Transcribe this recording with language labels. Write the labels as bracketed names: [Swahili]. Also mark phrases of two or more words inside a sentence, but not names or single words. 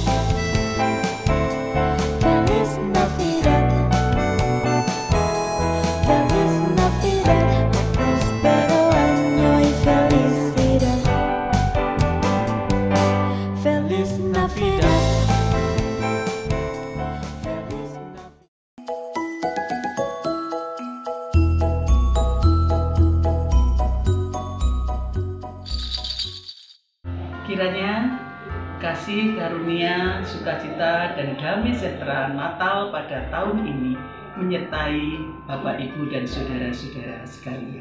[Spanish] Feliz Navidad. Feliz Navidad. Prospero año y felicidad. Feliz Navidad. Feliz [Indonesian] Kiranya kasih karunia, sukacita, dan damai sejahtera Natal pada tahun ini menyertai Bapak, Ibu, dan saudara-saudara sekalian.